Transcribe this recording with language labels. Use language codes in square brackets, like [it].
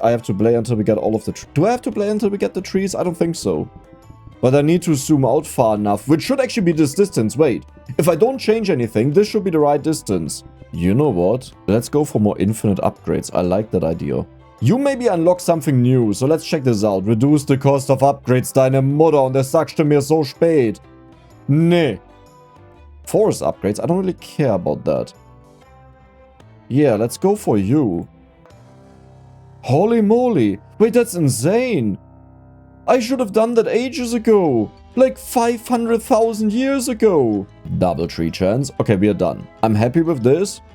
[en] I have to play until we get all of the trees. Do I have to play until we get the trees? I don't think so. But I need to zoom out far enough, which should actually be this distance. Wait, if I don't change anything, this should be the right distance. You know what? Let's go for more infinite upgrades. I like that idea. You maybe unlock something new, so let's check this out. Reduce the cost of upgrades, [de] deine Mutter, und das sagst du mir so spät. [en] Nee. Forest upgrades? I don't really care about that. Yeah, let's go for you. Holy moly. Wait, that's insane. I should have done that ages ago. Like 500,000 years ago. Double tree chance. Okay, we are done. I'm happy with this.